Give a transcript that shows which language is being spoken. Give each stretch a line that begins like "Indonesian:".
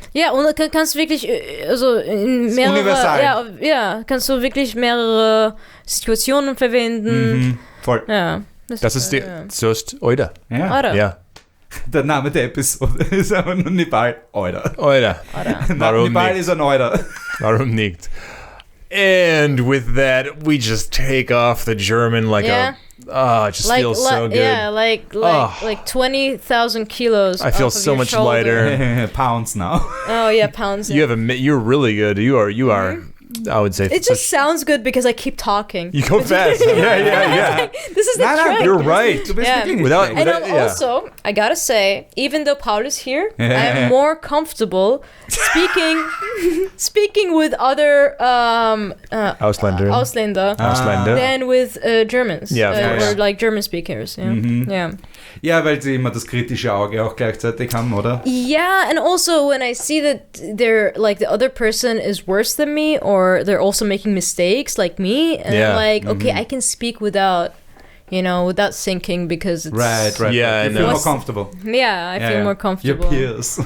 German: Ja, und kannst du wirklich also in mehrere, universal. Ja, kannst du wirklich mehrere Situationen verwenden. Voll. Ja. Das ist
English: just
German: Oida. Ja. Oder? Ja. Der Name der Episode ist einfach nur Nibal. Oida. Oida. Nibal ist ein Oida. Warum nicht?
English: And with that, we just take off the German like it just feels so good. Yeah, like 20,000 kilos. I feel so much lighter. Pounds now. Oh yeah, pounds. You're really good. You are. I would say it just sounds good because I keep talking. You go fast. yeah. This is the trick. You're right. Also, I gotta say, even though Paul is here, I'm more comfortable speaking with other Ausländer than with Germans. Or like German speakers. Yeah.
German: Ja, weil sie immer das kritische Auge auch gleichzeitig haben, oder?
English: Yeah, and also when I see that they're like the other person is worse than me, or they're also making mistakes like me, and I'm like, okay, I can speak without sinking because it's right. Yeah, you feel more comfortable. Yeah, I feel more comfortable. Your peers.